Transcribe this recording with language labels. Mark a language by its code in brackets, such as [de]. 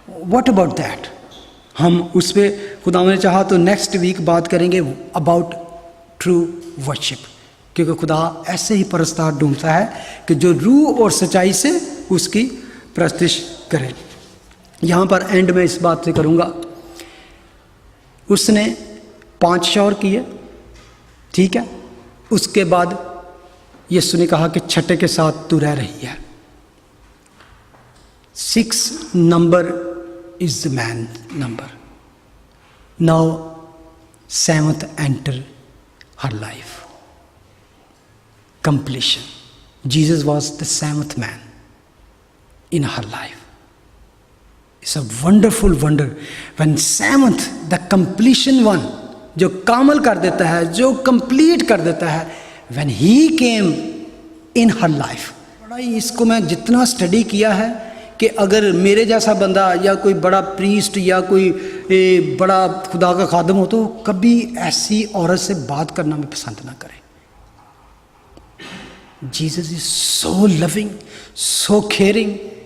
[en] What about that? [ur] ہم اس پہ خدا نے چاہا تو نیکسٹ ویک بات کریں گے [en] about true worship, [ur] کیونکہ خدا ایسے ہی پرستار ڈھونڈتا ہے کہ جو روح اور سچائی سے اس کی پرستش کرے. یہاں پر اینڈ میں اس بات سے کروں گا، اس نے 5 شور کیے، ٹھیک ہے. اس کے بعد یسوع نے کہا کہ چھٹے کے ساتھ تو رہ رہی ہے. [en] 6 نمبر is the man number. Now 7th enter her life. Completion. Jesus was the 7th man in her life. It's a wonderful wonder when 7th, the completion one, [ur] جو کامل کر دیتا ہے، [en] جو کمپلیٹ کر دیتا ہے، when he came in her life. [ur] اس کو میں جتنا اسٹڈی کیا ہے کہ اگر میرے جیسا بندہ یا کوئی بڑا پریسٹ یا کوئی بڑا خدا کا خادم ہو تو کبھی ایسی عورت سے بات کرنا میں پسند نہ کرے. [en] Jesus is so loving, so caring.